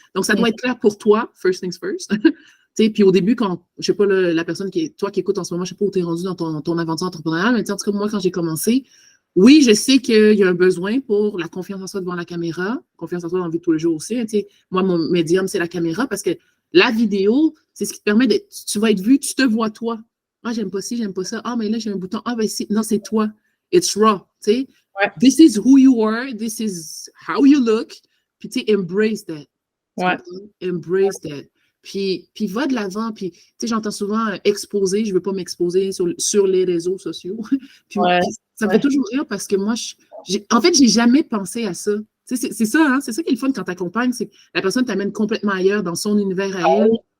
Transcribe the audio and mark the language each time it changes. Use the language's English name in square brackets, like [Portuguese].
[French] Donc, ça doit être clair pour toi, [English] first things first. [French] Puis au début, quand, je sais pas, la personne toi qui écoute en ce moment, je sais pas où tu es rendu dans ton aventure entrepreneuriale, mais en tout cas, moi, quand j'ai commencé, oui, je sais qu'il y a un besoin pour la confiance en soi devant la caméra, confiance en soi dans la vie de tous les jours aussi. Moi, mon médium, c'est la caméra parce que la vidéo, c'est ce qui te permet de, tu vas être vu, tu te vois toi. Ah, j'aime pas ci, j'aime pas ça. Ah, mais là, j'ai un bouton. Ah, ben si, non, c'est toi. [English] it's raw, [French] tu sais. Ouais. [English] This is who you are, this is how you look, [French] puis tu sais, [English] embrace that. [French] Ouais. [English] Embrace that. [French] Puis va de l'avant, puis tu sais, j'entends souvent exposer, je veux pas m'exposer sur les réseaux sociaux. puis ça me fait toujours rire parce que moi, en fait, j'ai jamais pensé à ça. C'est ça, hein? C'est ça qui est le fun quand tu accompagnes, c'est que la personne t'amène complètement ailleurs dans son univers à elle.